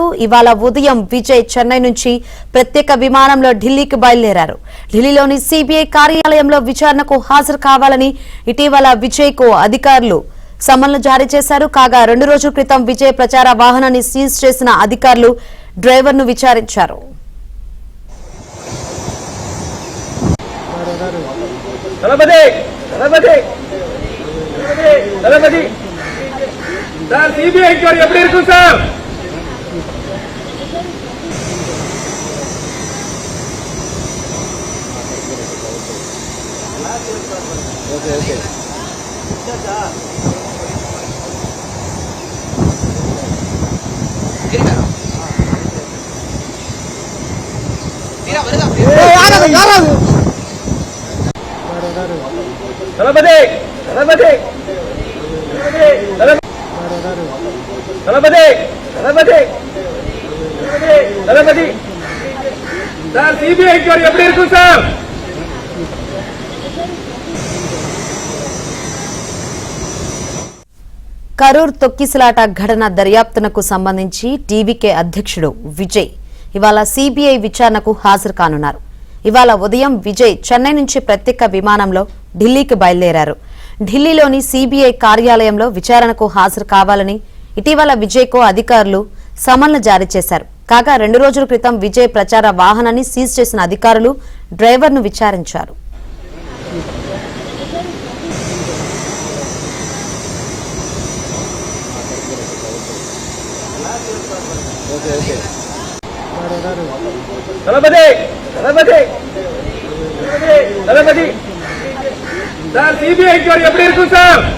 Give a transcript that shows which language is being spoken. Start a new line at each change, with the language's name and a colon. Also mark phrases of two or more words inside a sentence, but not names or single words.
Telugu: ఇవాళ ఉదయం విజయ్ చెన్నై నుంచి ప్రత్యేక విమానంలో ఢిల్లీకి బయలుదేరారు. ఢిల్లీలోని సిబిఐ కార్యాలయంలో విచారణకు హాజరు కావాలని ఇటీవల విజయ్ కు అధికారులు సమన్లు జారీ చేశారు. కాగా 2 రోజుల క్రితం విజయ్ ప్రచార వాహనాన్ని సీజ్ చేసిన అధికారులు డ్రైవర్ను విచారించారు.
Tamil: दलपति दलपति दलपति
English: sir CBI inquiry
Tamil: எப்படி இருக்கும் சார்?
English: okay okay
Tamil: दलपति दलपति दलपति दलपति दलपति
English: sir CBI inquiry
Tamil: எப்படி இருக்கும் சார்?
Telugu: కరూర్ తొక్కిసలాట ఘటన దర్యాప్తునకు సంబంధించి టీవీకే అధ్యక్షుడు విజయ్ ఇవాళ సిబిఐ విచారణకు హాజరు కానున్నారు. ఇవాళ ఉదయం విజయ్ చెన్నై నుంచి ప్రత్యేక విమానంలో ఢిల్లీకి బయలుదేరారు. ఢిల్లీలోని సిబిఐ కార్యాలయంలో విచారణకు హాజరు కావాలని ఇటీవల విజయ్ కు అధికారులు సమన్లు జారీ చేశారు. కాగా 2 రోజుల క్రితం విజయ్ ప్రచార వాహనాన్ని సీజ్ చేసిన అధికారులు డ్రైవర్ను విచారించారు.
Tamil: दलपति दलपति दलपति
English: sir CBI inquiry
Tamil: எப்படி இருக்கும் சார்?